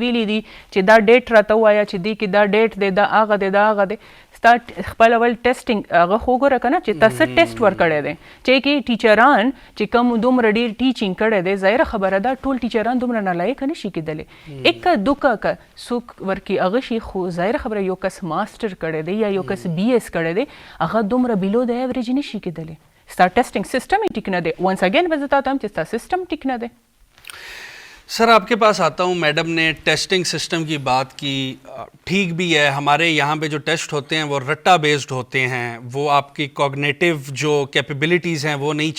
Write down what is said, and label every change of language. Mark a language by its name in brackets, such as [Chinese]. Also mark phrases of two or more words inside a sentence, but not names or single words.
[Pashto] ویلی دي چې دا ډیټ راته ووایه چې دې کې دا ډیټ دی دا هغه دی دا هغه دی ستا خپل اول ټیسټینګ هغه خو وګوره که نه چې تا څه ټیسټ ورکړی دی چې کې ټیچران چې کوم دومره ډېر ټیچینګ کړی دی ظاهره خبره ده ټول ټیچران دومره نالایقه نه شي کېدلی اکه دوکه که څوک ورکي هغه شي خو ظاهره خبره یو کس ماسټر کړی دی یا یو کس بی ایس کړی دی هغه دومره بیلو د ایوریج نه شي کېدلی ستا [English] testing system [Pashto] ہی ٹک نہ دے [English] once again [Urdu] میں بتاتا ہوں کہ [Pashto] ستا سسٹم ٹک نہ دے [Urdu] سر آپ کے پاس آتا ہوں میڈم نے [English] testing system [Urdu] کی بات کی ٹھیک بھی ہے ہمارے یہاں پہ جو ٹیسٹ ہوتے ہیں وہ رٹا بیسڈ ہوتے ہیں وہ آپ کی کوگنیٹیو جو کیپیبلٹیز ہیں وہ نہیں